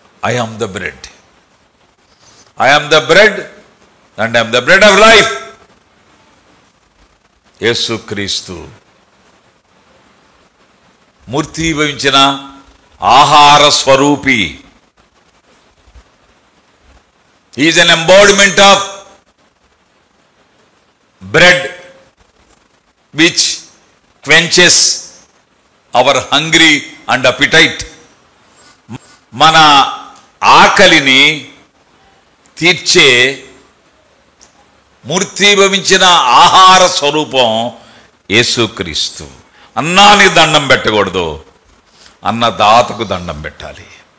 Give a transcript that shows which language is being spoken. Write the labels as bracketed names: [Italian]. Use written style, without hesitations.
[English] I am the bread, I am the bread and I am the bread of life. [Telugu] యేసుక్రీస్తు మూర్తీభవించిన ఆహార స్వరూపి. [English] He is an embodiment of bread which quenches our hungry and appetite. [Telugu] మన ఆకలిని తీర్చే మూర్తీభవించిన ఆహార స్వరూపం యేసుక్రీస్తు. అన్నానికి దండం పెట్టకూడదు, అన్నదాతకు దండం పెట్టాలి.